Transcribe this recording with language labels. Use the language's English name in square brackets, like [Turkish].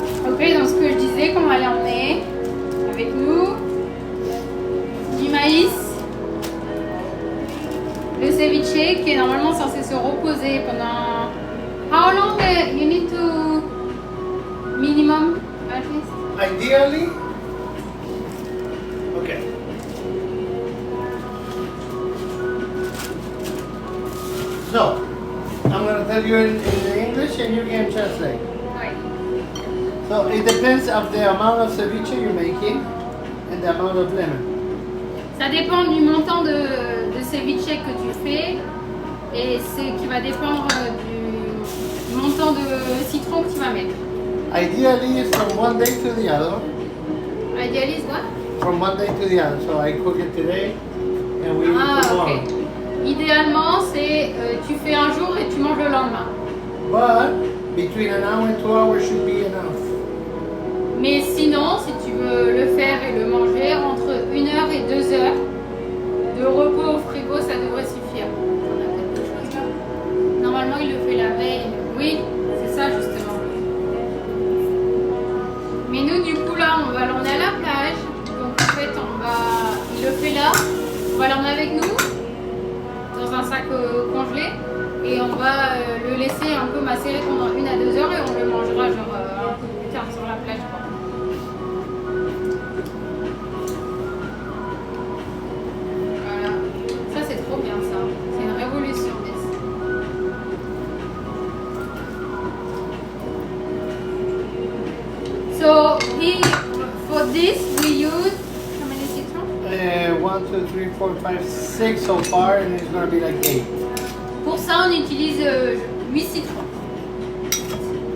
[French] Ok, donc ce que je disais qu'on allait emmener avec nous du maïs, le ceviche qui est normalement censé se reposer pendant. [English] How long you need to minimum at least? Ideally. Okay. So, I'm gonna tell you in English and you can translate. [French] Ouais. [English] So it depends of the amount of ceviche you're making and the amount of lemon. [French] Ça dépend du montant de ceviche que tu fais et c'est qui va dépendre du montant de citron que tu vas mettre. [English] Ideally, it's from one day to the other. Idealise what? From one day to the other. So I cook it today and we eat Ah tomorrow. ok. [French] Idéalement c'est tu fais un jour et tu manges le lendemain. [English] But between an hour and 2 hours should be enough. [French] Mais sinon, si tu veux le faire et le manger, entre 1 heure et 2 heures de repos au frigo, ça devrait suffire. On a quelque chose là. Normalement, il le fait la veille. Oui, c'est ça justement. Mais nous, du coup, là, on va l'emmener à la plage. Donc, en fait, il le fait là. On va l'emmener avec nous dans un sac congelé. Et on va le laisser un peu macérer pendant 1 à 2 heures et on le mangera genre un peu plus tard sur la plage. Quoi. Voilà. Ça c'est trop bien ça. C'est une révolution. [English] So for this we use how many citrons? 1, 2, 3, 4, 5, 6 so far, and it's gonna be like 8. [French] Pour ça on utilise 8 citrons.